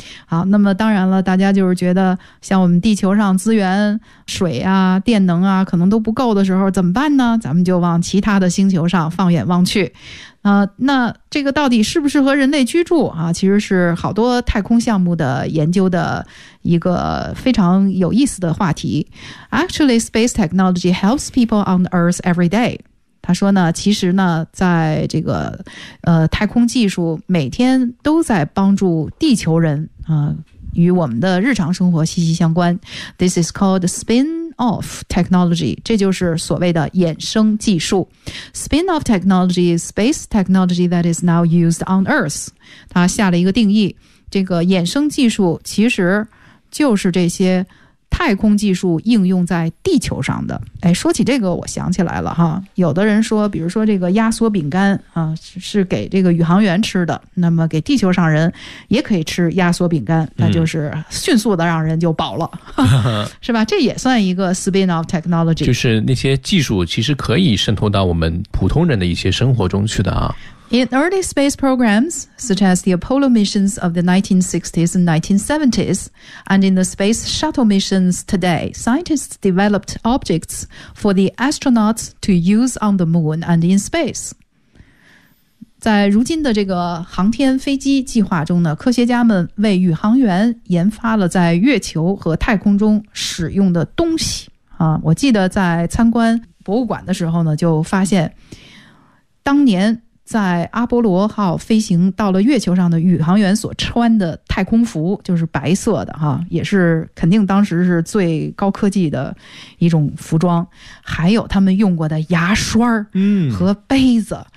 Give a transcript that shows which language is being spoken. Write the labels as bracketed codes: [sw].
[zh] 好，那么当然了，大家就是觉得像我们地球上资源水啊、电能啊，可能都不够的时候怎么办呢？咱们就往其他的星球上放眼望去。那这个到底适不适合人类居住啊？其实是好多太空项目的研究的一个非常有意思的话题。 [en] Actually, space technology helps people on Earth every day. [zh] 他说呢，其实呢，在这个太空技术每天都在帮助地球人啊、与我们的日常生活息息相关。 [en] This is called spin-off technology， [zh] 这就是所谓的衍生技术。 [en] Spin-off technology is space technology that is now used on Earth。 [zh] 他下了一个定义，这个衍生技术其实就是这些太空技术应用在地球上的。哎，说起这个我想起来了哈，有的人说比如说这个压缩饼干啊，是给这个宇航员吃的，那么给地球上人也可以吃压缩饼干，那就是迅速的让人就饱了、是吧，这也算一个 spin off technology，就是那些技术其实可以渗透到我们普通人的一些生活中去的啊。 [en] In early space programs, such as the Apollo missions of the 1960s and 1970s, and in the space shuttle missions today, scientists developed objects for the astronauts to use on the moon and in space. [zh] 在如今的这个航天飞机计划中呢，科学家们为宇航员研发了在月球和太空中使用的东西。啊，我记得在参观博物馆的时候呢，就发现当年在阿波罗号飞行到了月球上的宇航员所穿的太空服，就是白色的哈，也是肯定当时是最高科技的一种服装，还有他们用过的牙刷和杯子，